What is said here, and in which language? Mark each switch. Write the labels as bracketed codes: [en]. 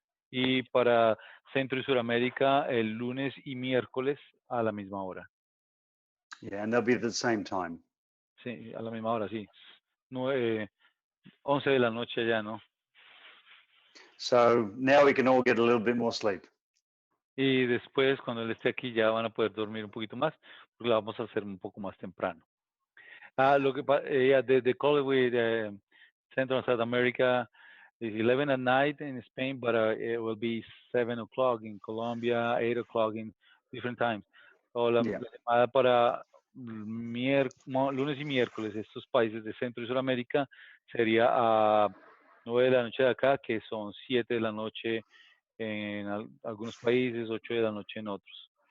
[es] Y para Centro y Suramérica el lunes y miércoles a la misma hora. [en] Yeah, and they'll be at the same time. [es] Sí, a la misma hora, sí. 11 de la noche ya, ¿no? [en] So now we can all get a little bit more sleep. [es] Y después, cuando él esté aquí, ya van a poder dormir un poquito más, porque la vamos a hacer un poco más temprano. Lo que [en] the call with Central and South America is 11 at night in Spain, but it will be 7 o'clock in Colombia, 8 o'clock in different times. [es] O la llamada para lunes y miércoles, estos países de Centro y Sudamérica, sería a 9 de la noche de acá, que son 7 de la noche en algunos países, 8 de la noche en otros.